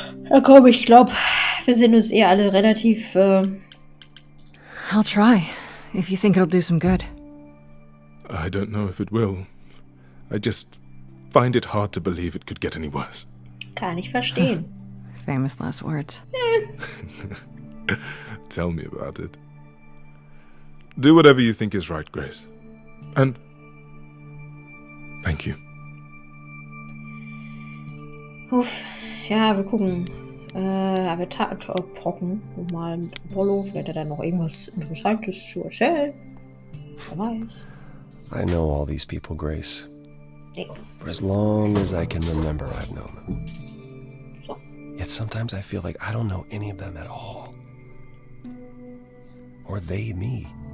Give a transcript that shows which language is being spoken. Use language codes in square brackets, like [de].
[de] Ja komm, ich glaube, wir sind uns alle relativ... [en] I'll try, if you think it'll do some good. I don't know if it will. I just find it hard to believe it could get any worse. [de] Kann ich verstehen. [en] Famous last words. Tell me about it. Do whatever you think is right, Grace. And thank you. [de] Uff, ja, wir gucken. Wir trocken. Mal mit Apollo. Vielleicht hat er noch irgendwas Interessantes zu erzählen. Wer weiß. [en] I know all these people, Grace. For as long as I can remember, I've known them. So. Yet sometimes I feel like I don't know any of them at all. Or they me.